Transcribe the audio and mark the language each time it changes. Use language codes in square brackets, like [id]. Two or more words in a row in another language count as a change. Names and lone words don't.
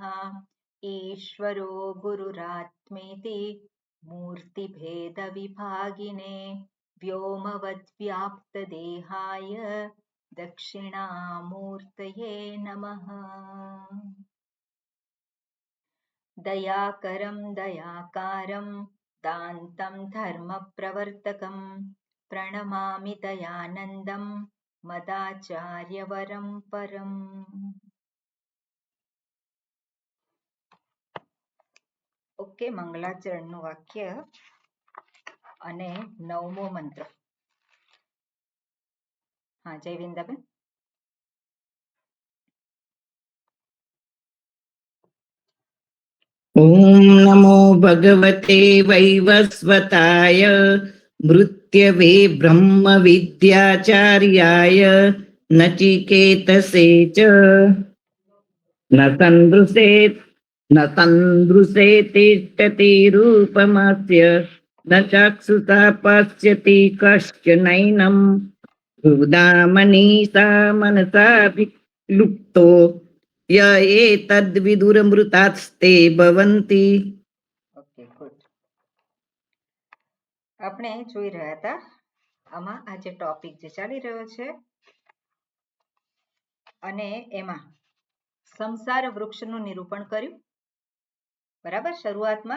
[sa] ईश्वरो गुरुरात्मेति मूर्तिभेदविभागिने, व्योमवद्व्याप्तदेहाय दक्षिणामूर्तये नमः। दयाकरं दयाकारं दान्तं धर्मप्रवर्तकं, प्रणमामि दयानन्दं मदाचार्यवरं परम्। [gu] ઓકે, મંગલાચરણનું વાક્ય અને નવમો મંત્ર. હા, જયવિંદાબેન. [sa] ओम नमो भगवते वैवस्वताय, मृत्यवे ब्रह्म विद्याचार्याय, नचिकेतसे च न तन्द्रुसे तिष्ठति रूपमस्य, न चक्षुषा पश्यति कश्चनैनं, हृदामनीषा मनसा लुप्तो य एतद्विदुरमृतास्ते भवन्ति. [en] okay, good. [gu] આપણે જોઈ રહ્યા હતા આમાં આજે ટોપિક જે ચાલી રહ્યો છે અને એમાં સંસાર વૃક્ષનું નિરૂપણ કર્યું, બરાબર, શરૂઆતમાં.